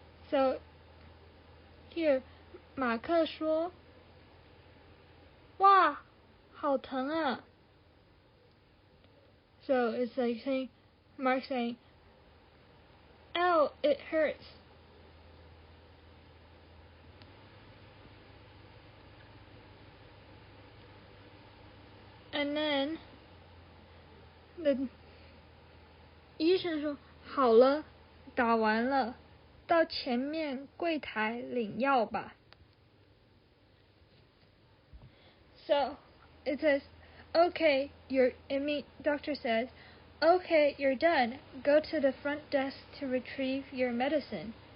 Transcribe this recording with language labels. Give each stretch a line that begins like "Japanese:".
English: So here
Chinese: 马克说哇好疼啊.
English: So it's like saying Mark saying ow, it hurts. And then the
Chinese: 医生说好了，打完了，到前面柜台领药吧。
English: So it says, okay, doctor says, okay, you're done. Go to the front desk to retrieve your medicine.